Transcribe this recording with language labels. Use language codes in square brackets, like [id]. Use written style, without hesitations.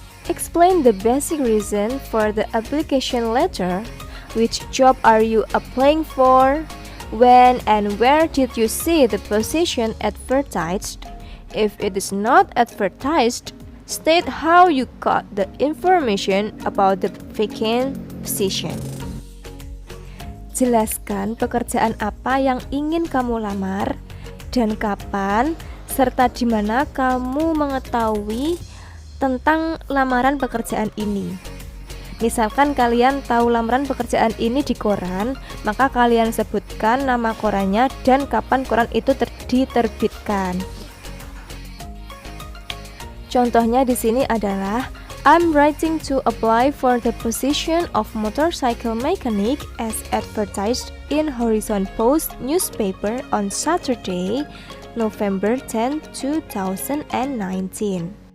[en] Explain the basic reason for the application letter. Which job are you applying for? When and where did you see the position advertised? If it is not advertised, state how you got the information about the vacant position. [id] Jelaskan pekerjaan apa yang ingin kamu lamar dan kapan serta di mana kamu mengetahui tentang lamaran pekerjaan ini. Misalkan kalian tahu lamaran pekerjaan ini di koran, maka kalian sebutkan nama korannya dan kapan koran itu diterbitkan. Contohnya di sini adalah [en] I'm writing to apply for the position of motorcycle mechanic as advertised in Horizon Post newspaper on Saturday, November 10, 2019.